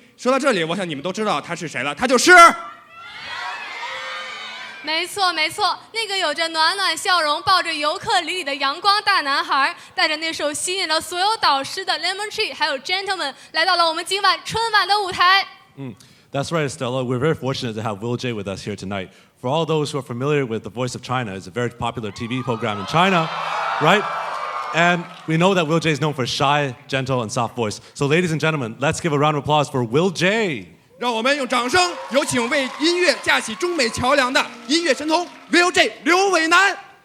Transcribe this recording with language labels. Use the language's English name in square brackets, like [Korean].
[Chinese] 说到这里，我想你们都知道他是谁了，他就是。没错，那个有着暖暖笑容、抱着尤克里里的阳光大男孩，带着那首吸引了所有导师的《Lemon Tree》还有《Gentleman》，来到了我们今晚春晚的舞台。 [English] That's right, Estella. We're very fortunate to have Will J with us here tonight. For all those who are familiar with The Voice of China, it's a very popular TV program in China, right? And we know that Will J is known for shy, gentle, and soft voice. So, ladies and gentlemen, let's give a round of applause for Will J. [Chinese] 让我们用掌声有请为音乐架起中美桥梁的音乐神童 Will J 刘伟南。